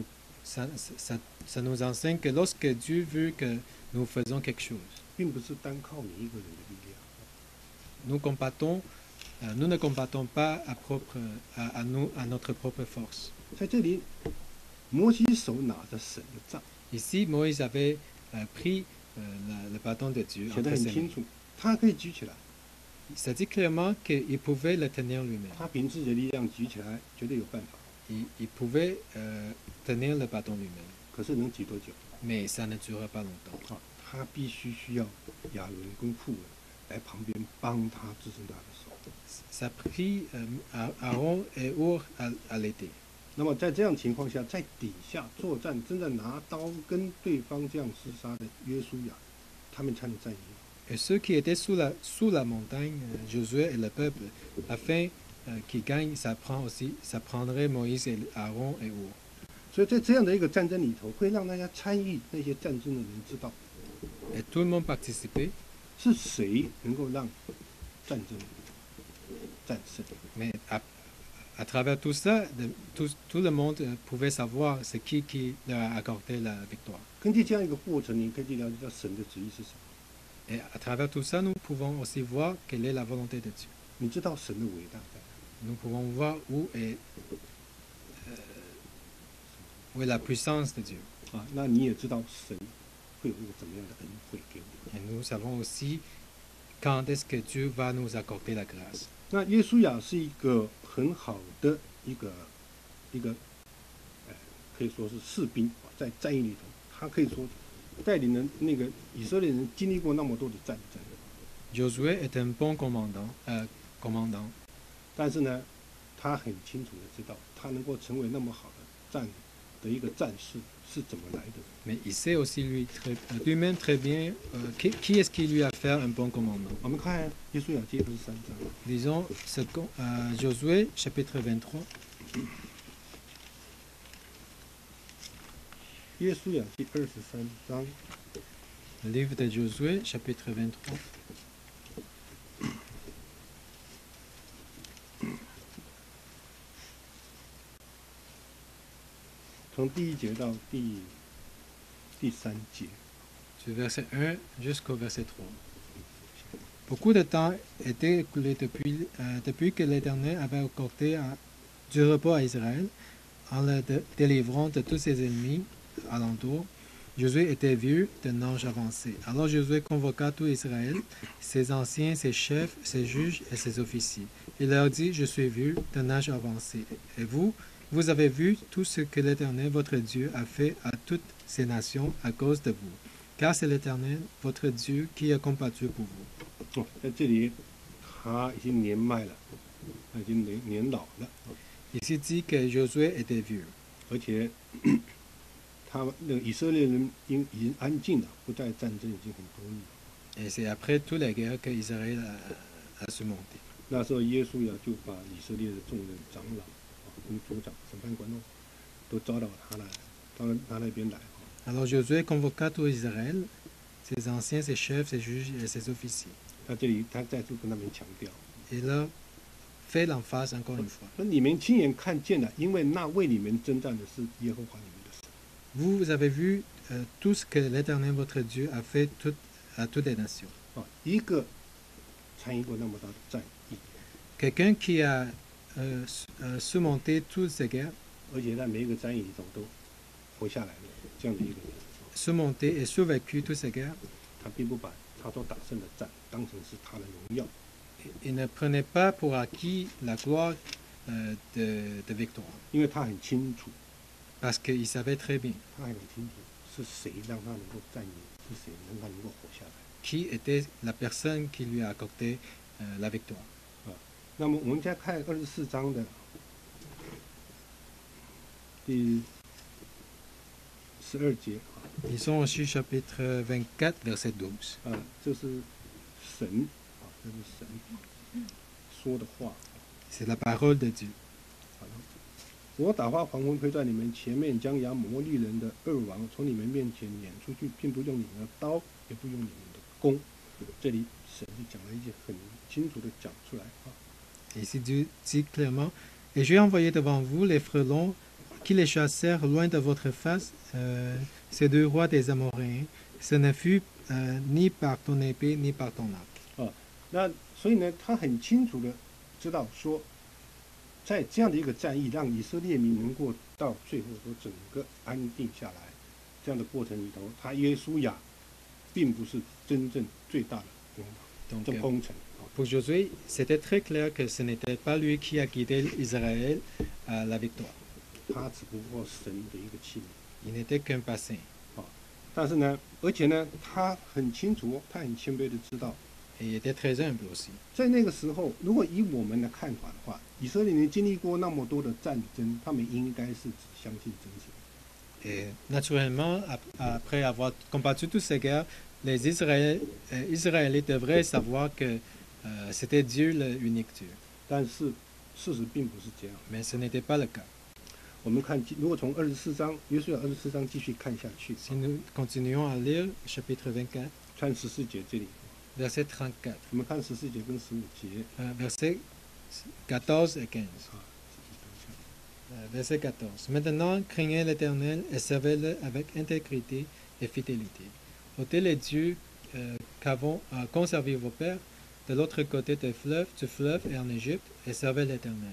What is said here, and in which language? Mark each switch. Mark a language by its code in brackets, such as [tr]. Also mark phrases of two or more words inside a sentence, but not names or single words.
[fr] Ça nous enseigne que lorsque Dieu veut que nous faisons quelque chose, [zh] 并不是单靠你一个人的力量。 [fr] nous ne combattons pas à notre propre force. [zh] 在这里，摩西手拿着神的杖， [fr] Ici, Moïse avait pris le bâton de Dieu [zh] 写得 [fr] entre [zh] 很 [fr] ses [zh] 清 [fr] mains. [zh] 楚，他可以举起来， [fr] Ça dit clairement qu'il pouvait le tenir lui-même. [zh] 他凭自己的力量举起来，绝对有办法。 [fr] Il pouvait tenir le bâton lui-même. [zh] 可是能举多久？ [fr] Mais ça ne durera pas longtemps. [zh] 啊，他必须需要亚伦跟户人来旁边帮他支撑他的手。 [fr] Ça prit Aaron et Our à l'aider. [zh] 那么在这样情况下，在底下作战，正在拿刀跟对方这样厮杀的约书亚，他们才能战赢。 [fr] Et ceux qui étaient sous la montagne, Josué et le peuple, afin qu'ils gagnent, ça prendrait Moïse et Aaron et Our. [zh] 所以在这样的一个战争里头，会让大家参与那些战争的人知道， [fr] Et tout le monde participait, [zh] 是谁能够让战争战胜。 [fr] mais à travers tout ça, tout le monde pouvait savoir c'est qui leur a accordé la victoire. [zh] 根据这样一个过程，你可以了解到神的旨意是什么， [fr] Et à travers tout ça, nous pouvons aussi voir quelle est la volonté de Dieu. [zh] 你知道神的伟大在哪。 [fr] Nous pouvons voir où est la puissance de Dieu. [zh] 啊，那你也知道神会有一个怎么样的恩惠给我们。 [fr] Et nous savons aussi quand est-ce que Dieu va nous accorder la grâce. [zh] 那约书亚是一个很好的一个，可以说是士兵啊，在战役里头，他可以说带领了那个以色列人经历过那么多的战争， [fr] Josué est un bon commandant. [zh] 但是呢，他很清楚的知道，他能够成为那么好的一个战士是怎么来的。 [fr] Mais il sait aussi lui-même très bien qui est-ce qui lui a fait un bon commandant. [zh] 我们看约书亚记23章， [fr] Disons Josué chapitre 23. [zh] 约书亚记23章 [fr] Le livre de Josué chapitre 23. [zh] 从第1节到第3节。 [fr] Du verset 1 jusqu'au verset 3. Beaucoup de temps était écoulé depuis que l'Éternel avait accordé du repos à Israël en le délivrant de tous ses ennemis alentour. Josué était vieux d'un âge avancé. Alors Josué convoqua tout Israël, ses anciens, ses chefs, ses juges et ses officiers. Il leur dit, je suis vieux d'un âge avancé. Et vous avez vu tout ce que l'Éternel, votre Dieu, a fait à toutes ces nations à cause de vous. Car c'est l'Éternel, votre Dieu, qui a combattu pour vous. [zh] 在这里，他已经年迈了，他已经年老了， [fr] Ici dit que Josué était vieux. [zh] 而且他那个以色列人已经安静了，不再战争已经很多年。 [fr] Et c'est après toutes les guerres qu'Israël a surmonté. [zh] 那时候耶稣亚就把以色列的众人、长老、跟族长、审判官都招到他那边来。 [fr] Alors Josué convoqua tout Israël, ses anciens, ses chefs, ses juges et ses officiers. [zh] 他这里他再次跟他们强调， [fr] Et là, fait l'emphase encore une fois. [zh] 说你们亲眼看见了，因为那为你们征战的是耶和华你们的神。 [fr] Vous avez vu tout ce que l'Éternel, votre Dieu, a fait à toutes les nations. [zh] 啊，一个参与过那么大的战役， [fr] Quelqu'un qui a surmonté toutes ces guerres, [zh] 而且在每一个战役里头都活下来了，这样的一个人， [fr] surmonté et survécu toutes ces guerres, [zh] 他并不把他所打胜的战当成是他的荣耀， [fr] il ne prenait pas pour acquis la gloire de victoire. [zh] 因为他很清楚， [fr] Parce qu'il savait très bien [zh] 他很清楚是谁让他能够战赢，是谁让他能够活下来。 [fr] qui était la personne qui lui a accordé la victoire. [zh] 那么我们再看24章的第12节 [fr] Ils sont aussi chapitre 24, verset 12. [zh] 啊，这是神啊，这是神说的话。 [fr] C'est la parole de Dieu. [zh] 我打发黄蜂推在你们前面，将亚摩利人的二王从你们面前撵出去，并不用你们的刀，也不用你们的弓。这里神就讲了一句很清楚的讲出来啊。 [fr] Ici Dieu dit clairement, et j'ai envoyé devant vous les frelons qui les chassèrent loin de votre face, ces deux rois des Amoréens. Ce ne fut ni par ton épée ni par ton arc. [zh] 那所以呢，他很清楚的知道说，在这样的一个战役，让以色列民能够到最后都整个安定下来， 这样的过程里头，他约书亚并不是真正最大的功劳， [fr] Donc, [zh] 这功臣。 [fr] pour Josué, c'était très clair que ce n'était pas lui qui a guidé Israël à la victoire. [zh] 他只不过神的一个器皿。 [fr] Il n'était qu'un bassin. [zh] 但是呢，而且呢，他很清楚，他很谦卑的知道， [fr] Et il était très humble aussi. [zh] 在那个时候，如果以我们的看法的话，以色列人经历过那么多的战争，他们应该是只相信真神。 [fr] Et naturellement, après avoir combattu toutes ces guerres, les Israélites devraient savoir que c'était Dieu l'unique Dieu. [zh] 但是事实并不是这样。 [fr] Mais ce n'était pas le cas. [zh] 我们看，如果从24章约书亚24章继续看下去， [fr] Si nous continuons à lire chapitre 24, [zh] 看14节这里， [fr] verset 34, [zh] 我们看14节跟15节 [fr] versets 14 et 15. 啊。 Verset 14. Maintenant, craignez l'Éternel et servez-le avec intégrité et fidélité. Ôtez les dieux qu'avons conservé vos pères de l'autre côté du fleuve et en Égypte, et servez l'Éternel.